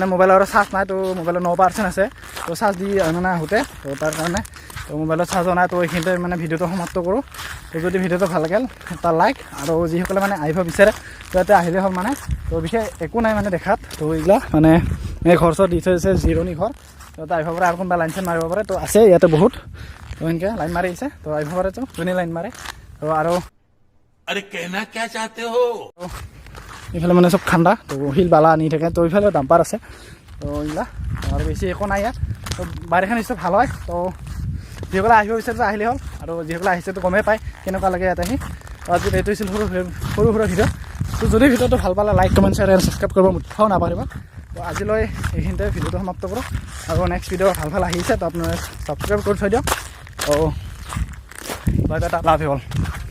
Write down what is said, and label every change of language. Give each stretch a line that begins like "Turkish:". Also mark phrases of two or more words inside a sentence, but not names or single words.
Assamese: মোবাইলৰ চাৰ্জ নাই তো মোবাইলৰ 9% আছে তো চাৰ্জ দি মানে আহোঁতে তো তাৰ কাৰণে তো মোবাইলত চাৰ্জো নাই তো এইখিনিতে মানে ভিডিঅ'টো সমাপ্ত কৰোঁ তো যদি ভিডিঅ'টো ভাল লাগিল এটা লাইক আৰু যিসকলে মানে আহিব বিচাৰে তো ইয়াতে আহিলে হ'ল মানে তো বিশেষ একো নাই মানে দেখাত তো এইগিলা মানে এই ঘৰ চৰ দি থৈ আছে জিৰণি ঘৰ তো আহিব পাৰে আৰু কোনোবা লাইন চাইন মাৰিব পাৰে তো আছে ইয়াতে বহুত তো এনেকৈ লাইন মাৰি আহিছে তো আহিব পাৰে তো যোনে লাইন মাৰে তো আৰু
Hindi: अरे कहना क्या चाहते हो
Assamese: এইফালে মানে চব ঠাণ্ডা তো শিল বালা আনি থাকে তো এইফালে ডাম্পাৰ আছে তো এইগিলা আৰু বেছি একো নাই ইয়াত তো বাৰিষা নিশ্চয় ভাল হয় তো যিসকলে আহিব বিচাৰিছে আহিলে হ'ল আৰু যিসকলে আহিছে তো গমেই পায় কেনেকুৱা লাগে ইয়াত আহি তো আজি এইটো হৈছিল সৰু সুৰা ভিডিঅ' তো যদি ভিডিঅ'টো ভাল পালে লাইক কমেণ্ট শ্বেয়াৰ আৰু ছাবস্ক্ৰাইব কৰিব মুঠাও নাপাহৰিব তো আজিলৈ এইখিনিতে ভিডিঅ'টো সমাপ্ত কৰোঁ আৰু
English: next video'
Assamese: ভাল আহিছে তো আপোনালোকে ছাবস্ক্ৰাইব কৰি থৈ দিয়ক তো
English: love you all